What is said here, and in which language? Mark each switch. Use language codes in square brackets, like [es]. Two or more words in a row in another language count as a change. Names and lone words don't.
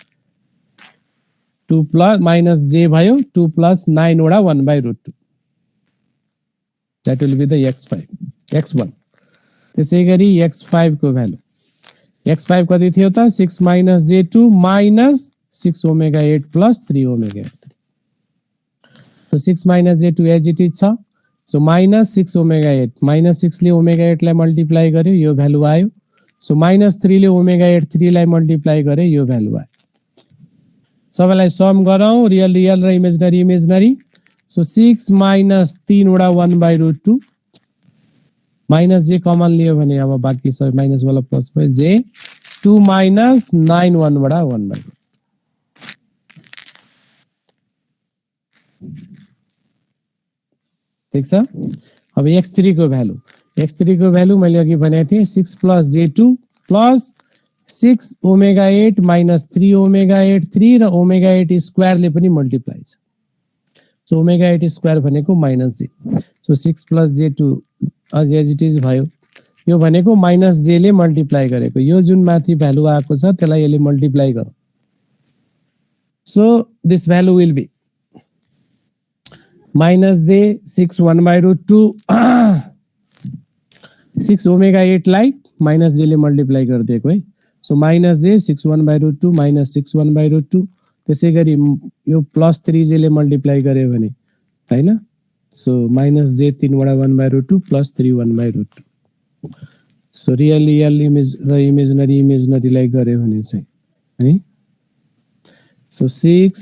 [ne] 2 plus minus j भयो 2 plus 9 वटा 1/√2 [en] that will be the x1 [ne] त्यसैगरी x5 को भ्यालु x5 कति थियो त 6 minus j2 minus 6 omega 8 plus 3 omega 8 so 6 minus j2 [en] as it is [ne] छ so minus 6 omega 8 minus 6 ले omega 8 लाई मल्टिप्लाई गर्यो यो भ्यालु आयो so minus 3 ले omega 8 3 लाई मल्टिप्लाई गर्यो यो भ्यालु आयो सबैलाई सम गरौँ रियल रियल र इमेजिनरी इमेजिनरी so 6 minus 3 वटा 1/√2 माइनस j कमन लियो भने अब बाँकी सब माइनस वाला प्लस भयो j 2 minus 9 1 वटा 1/√2 ठीक छ अब x3 को भ्यालु मैले अघि भनेको थिए 6 plus j2 plus 6 omega 8 minus 3 omega 8 3 र omega 8 स्क्वायर ले पनि मल्टिप्लाई छ सो omega 8 स्क्वायर भनेको -j सो 6 plus j2 [en] as it is [ne] भयो यो भनेको -j ले मल्टिप्लाई गरेको यो जुन माथि भ्यालु आएको छ त्यसलाई यसले मल्टिप्लाई गरौँ [en] so this value will be [ne] -j 6 1/√2 6 omega 8 लाई -j ले मल्टिप्लाई गरिदिएको है सो -j 6 1/√2 -6 1/√2 त्यसैगरी यो +3j ले मल्टिप्लाई गर्यो भने हैन सो -j 3 वटा 1/√2 +3 1/√2 सो रियल इमेज र इमेजिनरी लाई गर्यो भने चाहिँ है सो 6